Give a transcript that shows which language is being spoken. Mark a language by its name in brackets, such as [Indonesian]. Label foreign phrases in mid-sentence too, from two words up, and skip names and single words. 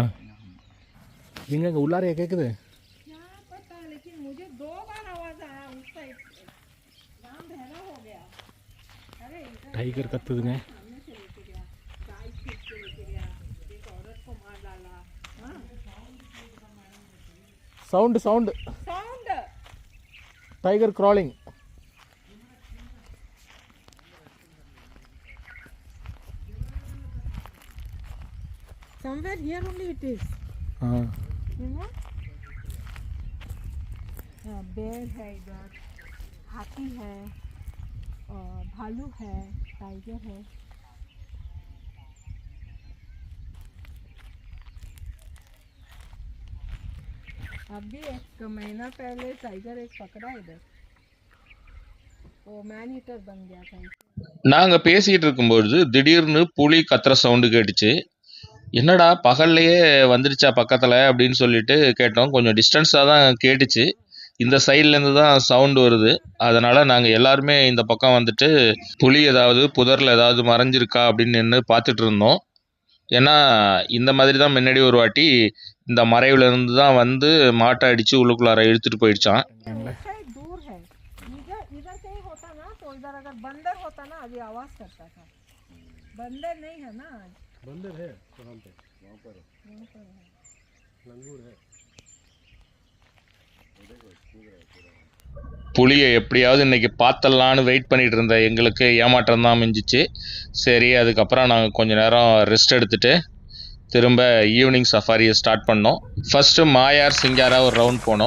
[Tamil] எங்க அங்கே உள்ளாரையா கேட்குது? டைகர் கத்துதுங்க. [English] sound sound, tiger growling. Somewhere here only it is. You know? [Hindi] Bear है इधर, हाथी है, भालू है, टाइगर है. अभी एक महीना पहले टाइगर एक पकड़ा इधर, वो [English] man eater [Hindi] बन गया था. [Tamil] நாங்கள் பேசிகிட்டு இருக்கும்பொழுது திடீர்னு புலி கத்துற சவுண்டு கேட்டுச்சு. என்னடா பகல்லையே வந்துருச்சா பக்கத்தில் அப்படின்னு சொல்லிட்டு கேட்டோம். கொஞ்சம் டிஸ்டன்ஸாக தான் கேட்டுச்சு. இந்த சைட்லேருந்து தான் சவுண்டு வருது. அதனால் நாங்கள் எல்லாருமே இந்த பக்கம் வந்துட்டு புலி ஏதாவது புதரில் ஏதாவது மறைஞ்சிருக்கா அப்படின்னு நின்று பார்த்துட்டு இருந்தோம். ஏன்னா இந்த மாதிரி தான் முன்னாடி ஒரு வாட்டி இந்த மறைவுலேருந்து தான் வந்து மாட்டை அடித்து உள்ளுக்குள்ளார இழுத்துட்டு போயிடுச்சான். [Hindi] दूर है, इधर इधर कहीं होता ना तो इधर अगर बंदर होता ना अभी आवाज करता था. बंदर नहीं है ना, बंदर है वहाँ पे, वहाँ पर लंगूर है. [Tamil] புலியை எப்படியாவது இன்னைக்கு பார்த்தலான்னு வெயிட் பண்ணிட்டு இருந்த எங்களுக்கு ஏமாற்றம் தான் மிஞ்சிச்சு. சரி, அதுக்கப்புறம் நாங்கள் கொஞ்சம் நேரம் ரெஸ்ட் எடுத்துட்டு திரும்ப ஈவினிங் சஃபாரியை ஸ்டார்ட் பண்ணோம். ஃபஸ்ட்டு மாயார் சிங்காரா ஒரு ரவுண்ட் போனோம்.